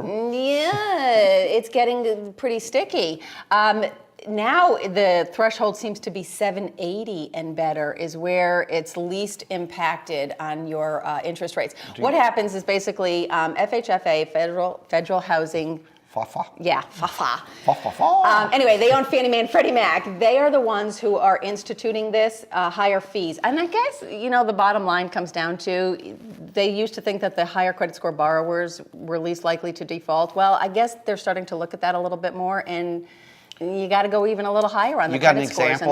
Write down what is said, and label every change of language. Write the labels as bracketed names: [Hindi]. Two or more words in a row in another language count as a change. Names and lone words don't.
[English] Yeah, it's getting pretty sticky. Now the threshold seems to be 780 and better is where it's least impacted on your interest rates. What happens is basically FHFA, Federal Housing. Fa-fa. Yeah, fa-fa. Fa-fa-fa. Anyway, they own Fannie Mae and Freddie Mac. They are the ones who are instituting this higher fees. And I guess, the bottom line comes down to, they used to think that the higher credit score borrowers were least likely to default. Well, I guess they're starting to look at that a little bit more, and you got to go even a little higher on the credit scores, and that's why.